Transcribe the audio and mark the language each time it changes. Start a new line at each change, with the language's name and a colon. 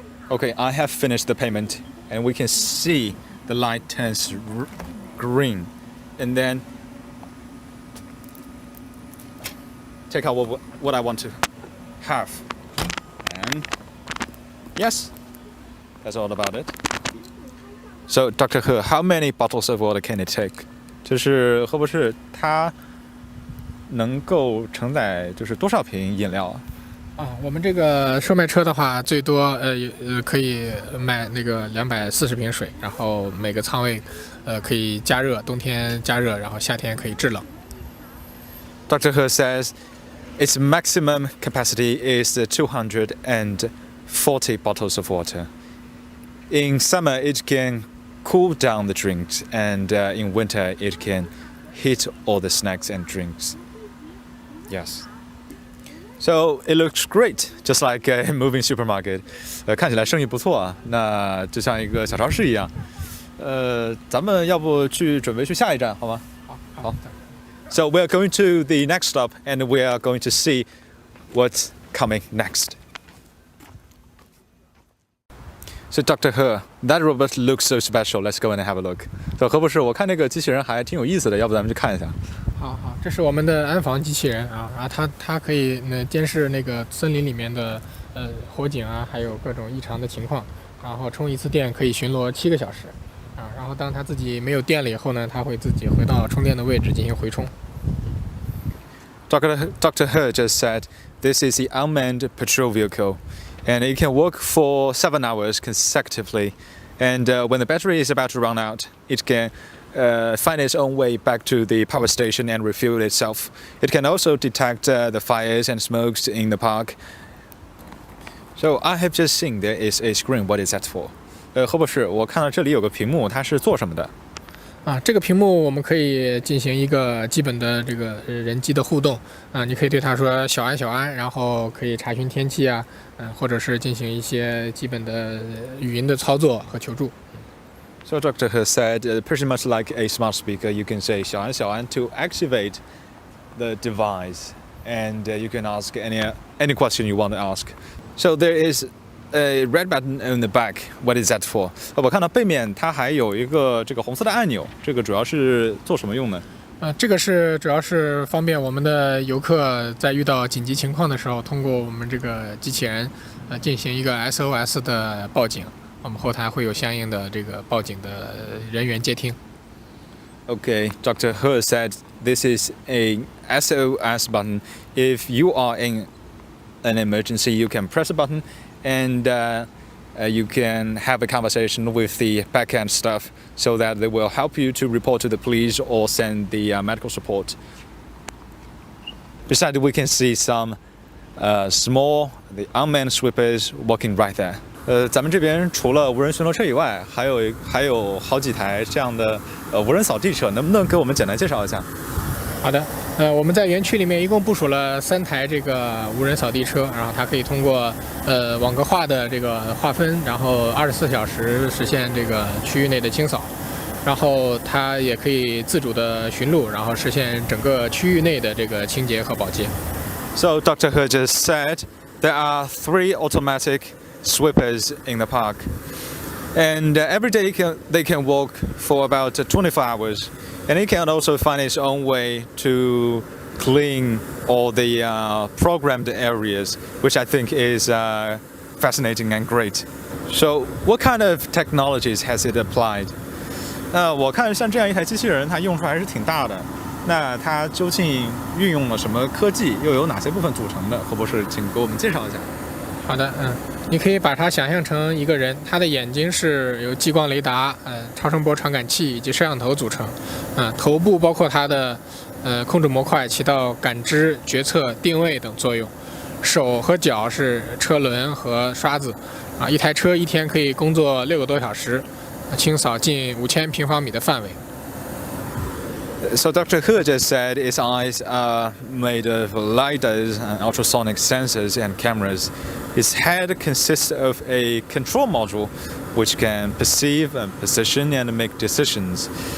English: Okay, I have finished the payment and we can see the light turns green and then take out what I want to have. And yes, that's all about it. So, Dr. He, how many bottles of water can it take?
Chinese: 就是喝不是它能够承载就是多少瓶饮料啊？我们这个售卖车的话，最多可以卖那个240瓶水，然后每个舱位可以加热，冬天加热，然后夏天可以制冷。
English: Dr. He says its maximum capacity is 240 bottles of water. In summer, it can cool down the drinks, and in winter, it can heat all the snacks and drinks. Yes. So it looks great, just like a moving supermarket.
Chinese: 看起来生意不错啊，那就像一个小超市一样。咱们要不准备去下一站，好吗？好。
English: So we are going to the next stop, and we are going to see what's coming next. So Dr. He, that robot looks so special. Let's go and have a look.
Chinese: So 何博士，我看那个机器人还挺有意思的，要不咱们去看一下？好，这是我们的安防机器人啊，然后它可以监视那个森林里面的火警啊，还有各种异常的情况，然后充一次电可以巡逻7个小时。然后当它自己没有电了以后呢，它会自己回到充电的位置进行回充。
English: Dr. He just said this is the unmanned patrol vehicle, and it can work for 7 hours consecutively. And when the battery is about to run out, it can find its own way back to the power station and refuel itself. It can also detect the fires and smokes in the park. So I have just seen there is a screen. What is that for?
Chinese: 何博士，我看到这里有个屏幕，它是做什么的？这个屏幕我们可以进行一个基本的这个人机的互动你可以对它说小安小安，然后可以查询天气啊，或者是进行一些基本的语音的操作和求助。
English: So Dr. He said, pretty much like a smart speaker, you can say 小安小安 to activate the device, and you can ask any question you want to ask. So there is a red button on the back. What is that for?
Chinese: 我看到背面它还有一个这个红色的按钮，这个主要是做什么用呢？这个是主要是方便我们的游客在遇到紧急情况的时候，通过我们这个机器人进行一个 SOS 的报警，我们后台会有相应的这个报警的人员接听。
English: Okay, Dr. He said this is a SOS button. If you are in an emergency, you can press a button and you can have a conversation with the backend staff so that they will help you to report to the police or send the medical support. Besides, we can see some the unmanned sweepers walking right there.
Chinese: 咱们这边除了无人巡逻车以外，还有好几台这样的无人扫地车，能不能给我们简单介绍一下？好的，我们在园区里面一共部署了3台这个无人扫地车，然后它可以通过网格化的这个划分，然后24小时实现这个区域内的清扫，然后它也可以自主的巡路，然后实现整个区域内的这个清洁和保洁。
English: So Dr. He just said there are 3 automatic sweepers in the park, and every day they can walk for about 24 hours. And it can also find its own way to clean all the programmed areas, which I think is fascinating and great. So, what kind of technologies has it applied?
Chinese: 我看像这样一台机器人，它用处还是挺大的。那它究竟运用了什么科技，又有哪些部分组成的？何博士，请给我们介绍一下。好的，你可以把它想象成一个人，他的眼睛是由激光雷达、超声波传感器以及摄像头组成，头部包括它的控制模块，起到感知、决策、定位等作用。手和脚是车轮和刷子，一台车一天可以工作6个多小时，清扫近5000平方米的范围。
English: So Dr. He just said its eyes are made of lidars and ultrasonic sensors and cameras. Its head consists of a control module which can perceive and position and make decisions.